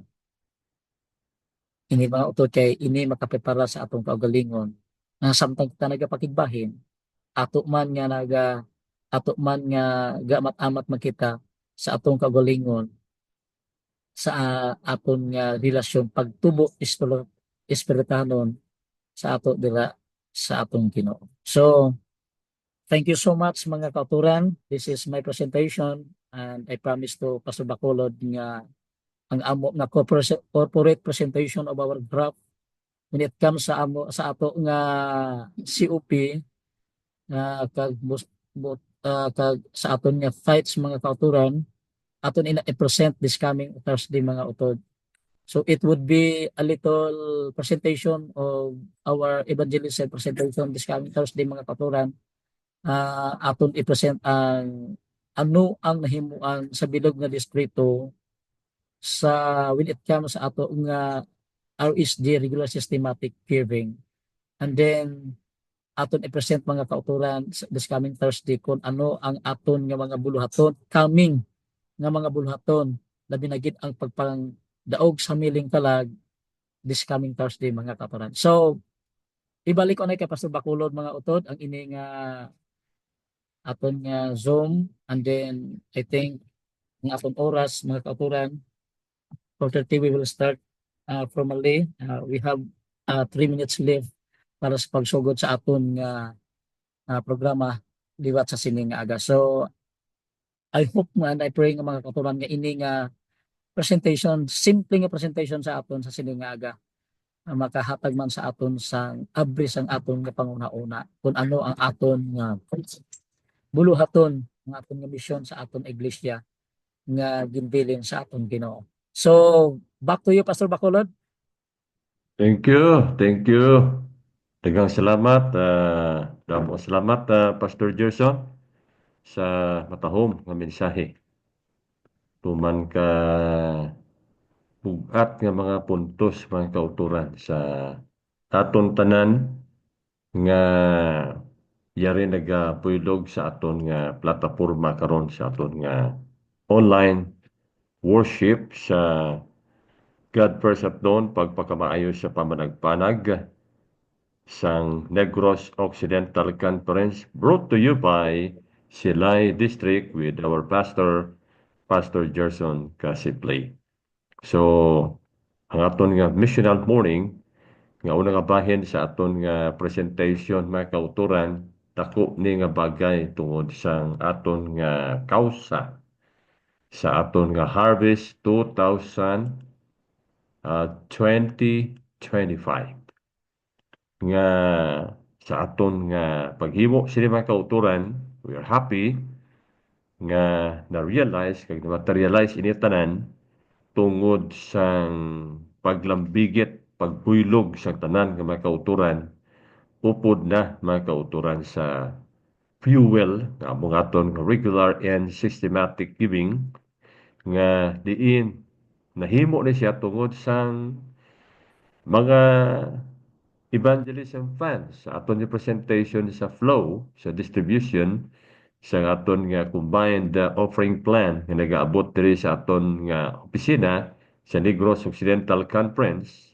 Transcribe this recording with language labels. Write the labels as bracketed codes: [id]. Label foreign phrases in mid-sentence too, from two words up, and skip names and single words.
[hil] Ini mga utod kay ini makaprepara sa atong kaugalingon na samtang kita nagapakigbahin, ato man nga gamat-amat makita sa atong kaugalingon sa aton nga relasyon pagtubo espiritanon sa ato dira sa atong Ginoo. [en] So, thank you so much [hil] mga kauturan. [en] This is my presentation and I promise to Pastor Bacolod [hil] nga ang amo nga [en] corporate presentation of our draft when it comes [hil] sa ato nga [en] COP [hil] kag sa aton nga [en] fights [hil] mga kauturan aton i-present [en] this coming Thursday [hil] mga utod. [en] So it would be a little presentation of our evangelism presentation this coming Thursday [hil] mga kauturan. Aton i-present ang ano ang nahimuan sa bilog nga distrito sa [en] when it comes [hil] sa ato nga RSG, [en] regular systematic giving. And then [hil] aton i-present mga kauturan [en] this coming Thursday [hil] kung ano ang aton nga mga buluhaton coming nga mga buluhaton labi na gid ang pagpangdaog sa miling kalag [en] this coming Thursday [hil] mga kauturan. So ibalik ko na kay Pastor Bacolod mga utod ang ini nga aton nga Zoom, [en] and then I think [hil] ng aton oras mga kauturan 4:30 [en] we will start formally. We have 3 minutes left [hil] para sa pagsugod sa aton nga programa liwat sa sining nga aga. [en] So I hope and I pray [hil] nga mga kauturan nga ini nga presentation, simple nga presentation sa aton sa sining nga aga makahatag man sa aton sang abris ang aton nga panguna-una kung ano ang aton nga buluhaton ng aton nga misyon sa aton iglesia nga ginbilin sa aton Ginoo. [en] So, back to you, Pastor Bacolod. Thank you. Thank you. [ceb] Daghang salamat. [hil] Damo salamat, Pastor Gerson, sa matahom nga mensahe. Tuman ka bugat nga mga puntos, mga kauturan sa aton tanan nga yari nagapulog sa aton nga plataporma karon sa aton nga [en] online worship [hil] sa God First at Dawn, pagpakamaayo sa pamanagpanag sang Negros Occidental Conference, [en] brought to you by Silay District with our pastor, [hil] Pastor Gerson Casiplay. So, ang aton nga [en] missional morning, [hil] nga una nga bahin sa aton nga presentation mga kauturan, dako ni nga bagay tungod sang aton nga kausa sa aton nga Harvest 2025 nga sa aton nga paghimo sini mga kauturan. [en] We are happy [hil] nga na-realize kag na-materialize ini tanan tungod sang paglambigit, pagbuylog sa tanan nga mga kauturan, upod na mga kauturan sa fuel nga among aton [en] regular and systematic giving [hil] nga diin nahimo ni siya tungod sang mga [en] evangelism funds [hil] sa aton nga presentation sa flow sa distribution sa aton nga [en] combined offering plan [hil] nga nagaabot diri sa aton nga opisina sa Negros Occidental Conference.